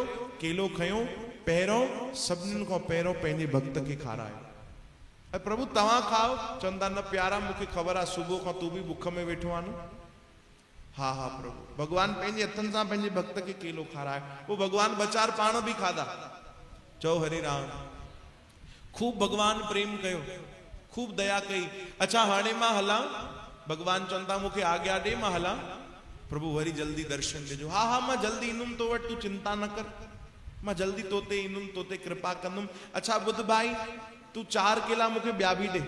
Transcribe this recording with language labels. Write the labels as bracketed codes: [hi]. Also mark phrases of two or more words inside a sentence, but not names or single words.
[sd] केलो खयो, पहिरों सभिनीनि खां पहिरों पंहिंजे भक्त खे खारायो। ऐं प्रभु तव्हां खाओ। चवंदा न प्यारा मूंखे ख़बर आहे सुबुह खां तूं बि बुख में वेठो आहे न। हा हा प्रभु। भगवान पंहिंजे हथनि सां पंहिंजे भक्त खे केलो खारायो। वो भगवान बचार पाण बि खाधा। चओ हरे राम। खूब भगवान प्रेम कयो, खूब दया कई। अच्छा हाणे मां हलां? भगवान चवंदा मूंखे आज्ञा ॾे मां हलां। प्रभु वरी जल्दी दर्शन ॾिजो। हा हा मां जल्दी ईंदुमि तो वटि, तूं चिंता न कर, मां जल्दी तोते ईंदुमि, तोते कृपा कंदुमि। अच्छा ॿुध भाई तूं 4 केला मूंखे ॿिया बि ॾे।